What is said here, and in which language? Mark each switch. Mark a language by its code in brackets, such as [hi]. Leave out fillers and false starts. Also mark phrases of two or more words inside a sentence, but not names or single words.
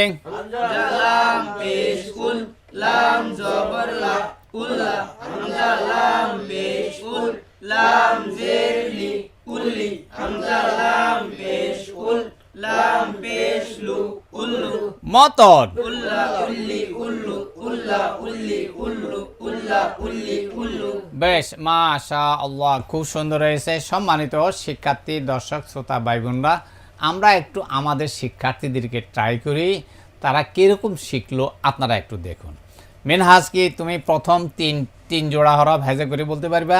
[bn] হামজা লাম পেশ উল লাম জবর লা উল্লা হামজা লাম পেশ উল লাম জের লি উল্লি হামজা লাম পেশ উল লাম পেশ লু উল্লু মতন উল্লা উল্লি উল্লু উল্লা উল্লি উল্লু উল্লা উল্লি উল্লু। বেশ, মাশাআল্লাহ, খুব সুন্দর হয়েছে। সম্মানিত শিক্ষার্থী, দর্শক, শ্রোতা ভাই বোনরা, আমরা একটু আমাদের শিক্ষার্থীদেরকে ট্রাই করি, তারা কিরকম শিখলো আপনারা একটু দেখুন। মিনহাজ, কি তুমি প্রথম তিন জোড়া হরফ হেজে করে বলতে পারবা?